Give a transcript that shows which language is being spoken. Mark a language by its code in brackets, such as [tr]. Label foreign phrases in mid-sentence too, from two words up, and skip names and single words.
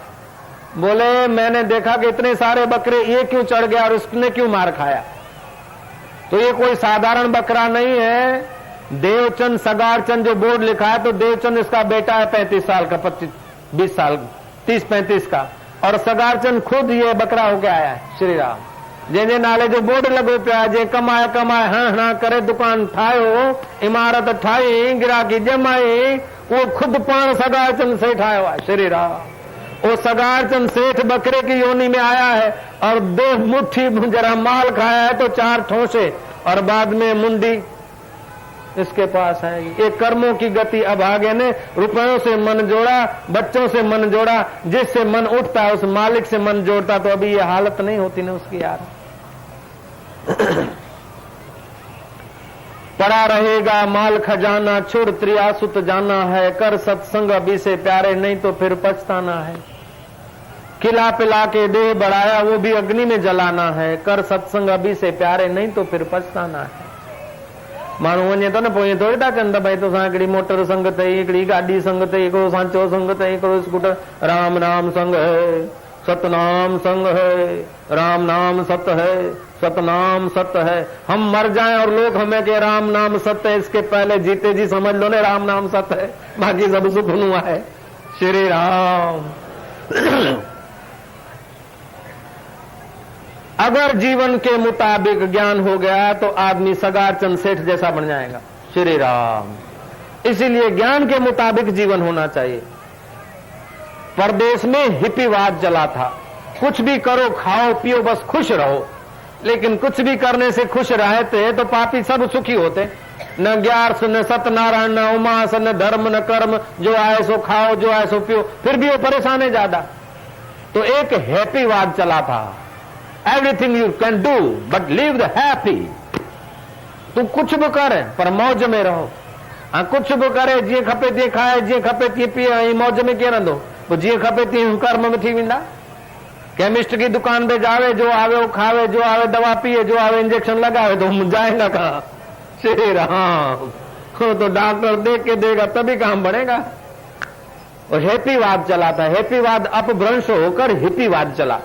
[hi] बोले, मैंने देखा कि इतने सारे बकरे ये क्यों चढ़ गया और उसने क्यों मार खाया। तो ये कोई साधारण बकरा नहीं है, देवचंद सगारचंद जो बोर्ड लिखा है, तो देवचंद इसका बेटा है 35 साल का, 25-20 साल, 30-35 का, और सगारचंद खुद ये बकरा होके आया है। श्री राम। [sd] जंहिंजे नाले जो बोर्ड लगो पिया, जे कमाए कमाए हणा करे दुकान ठाहियो, इमारत ठाही, गिराकी जमाई, वो खुद पाण सगारचंद सेठ आयो आहे। [hi] श्री राम। वो सगारचंद सेठ बकरे की योनि में आया है और 2 मुट्ठी जरा माल खाया है तो 4 ठोसे और बाद में मुंडी इसके पास है। ये कर्मों की गति। अभागे ने रुपयों से मन जोड़ा, बच्चों से मन जोड़ा, जिससे मन उठता है उस मालिक से मन जोड़ता, तो अभी ये हालत नहीं होती ना उसकी यार। पड़ा रहेगा माल खजाना, छोड़ त्रियासुत जाना है, कर सत्संग अभी से प्यारे, नहीं तो फिर पछताना है। खिला पिला के देह बढ़ाया, वो भी अग्नि में जलाना है, कर सत्संग अभी से प्यारे, नहीं तो फिर पछताना है। [sd] माण्हू वञे थो न, पोइ ईअं थोरी था कनि त भई तोसां हिकिड़ी मोटर संग अथई, हिकिड़ी गाॾी संग अथई, हिकिड़ो सांचो संग अथई, हिकिड़ो स्कूटर। [hi] राम नाम संग है, सतनाम संग है, राम नाम सत है, सतनाम सत्य है। हम मर जाएं और लोग हमें के राम नाम सत्य है, इसके पहले जीते जी समझ लो ने राम नाम सत्य है, बाकी सब सुख हुआ है। श्री राम। अगर जीवन के मुताबिक ज्ञान हो गया तो आदमी सगार चंद सेठ जैसा बन जाएगा। श्री राम। इसीलिए ज्ञान के मुताबिक जीवन होना चाहिए। परदेश में हिप्पीवाद चला था, कुछ भी करो खाओ पियो बस खुश रहो। लेकिन कुछ भी करने से खुश रहते तो पापी सब सुखी होते। न ग्यारस न सत्यनारायण न उमास न धर्म न कर्म, जो आए सो खाओ जो आए सो पियो, फिर भी वो परेशान है ज्यादा। तो एक हैप्पीवाद चला था, [en] everything you can do but live the happy. [hi] तू कुछ भी करे पर मौज में रहो। हाँ कुछ भी करे, [sd] जीअं खपे तीअं खाए, जीअं खपे तीअं पिए, मौज में कीअं रहंदो? पोइ जीअं खपे तीअं कर्म में थी वेंदा। [hi] केमिस्ट की दुकान पे जावे, जो आवे वो खावे, जो आवे दवा पिए, जो आवे इंजेक्शन लगावे, तो जाएगा कहाँ? श्री राम। तो डॉक्टर देख के देगा तभी काम बढ़ेगा। और हैप्पीवाद चला था, हैप्पीवाद अपभ्रंश होकर हिप्पीवाद चला।